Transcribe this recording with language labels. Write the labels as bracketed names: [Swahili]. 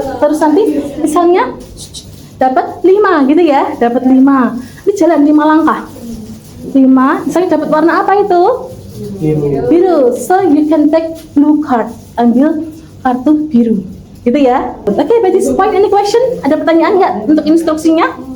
[Indonesian] Terus nanti misalnya dapat 5 gitu ya. Dapat 5. Ini jalan 5 langkah. 5. Misalnya dapat warna apa itu? Biru. [English] So you can take blue card. [Indonesian] Ambil kartu biru. Gitu ya. [English] Oke, by this point any question? [Indonesian] Ada pertanyaan nggak untuk instruksinya?